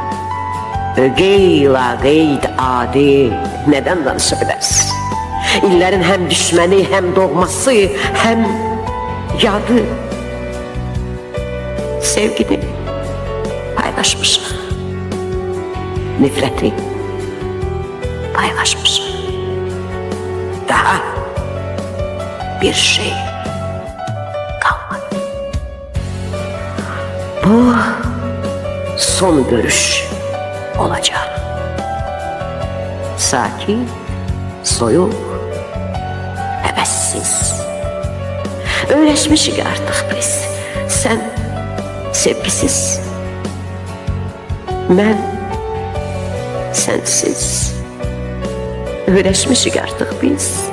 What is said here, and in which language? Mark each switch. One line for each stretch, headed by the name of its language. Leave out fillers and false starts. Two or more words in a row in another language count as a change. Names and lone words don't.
Azerbaijani: Qeyl-qeyd adi nədən danışa bilərsin? İllərin həm düşməni, həm doğması, həm yadı. Sevgini paylaşmışıq. Nifrəti paylaşmışıq.
Turkish: Daha bir şey kalmadı. Bu son görüş olacak.
Azerbaijani: Sakin, soyuk, həvəssiz. Öyrəşmişik artıq biz. Sən sevgisiz, mən sənsiz. Öyrəşmişik artıq biz.